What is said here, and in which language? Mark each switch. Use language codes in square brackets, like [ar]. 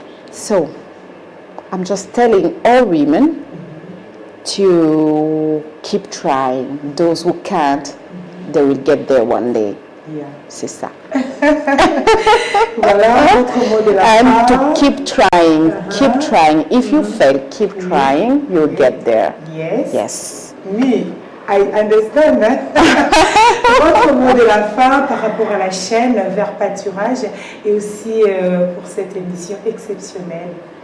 [en] So, I'm just telling all women to keep trying. Those who can't, they will get there one day. Yeah. [fr] C'est ça. Voilà votre mot de la fin. [en] And to keep trying, keep trying. If you fail, keep trying, you'll get there. Yes. Yes. Oui, I understand. [fr] Votre mot de la fin par rapport à la chaîne Vers Pâturage et aussi pour cette émission exceptionnelle.